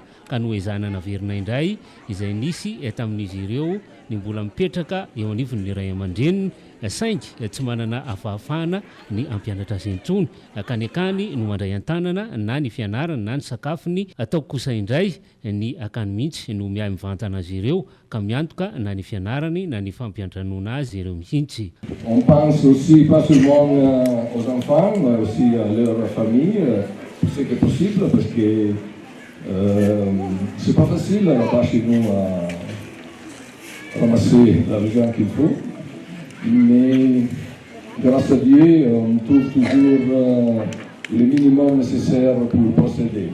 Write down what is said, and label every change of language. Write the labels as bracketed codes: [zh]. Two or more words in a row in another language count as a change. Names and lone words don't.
[mg] ka no ezahana naverina indray izay nisy tamin'izy ireo ny mbola mipetraka eo anivon'ny ray aman-dreniny saingy tsy manana afahafahana ny ampianatra azy intsony akany akany no mandray an-tanana na ny fianarana na ny sakafony atao kosa indray ny akany mihitsy no miahy mivantana azy ireo ka miantoka na ny fianarany na ny fampiandranona azy ireo mihitsy. [fr] On pense aussi pas seulement aux enfants mais aussi à leur famille ce qui est possible parce que c'est pas facile là-bas chez nous à ramasser l'argent qu'il faut. Mais grâce à Dieu, on trouve toujours le minimum nécessaire pour procéder.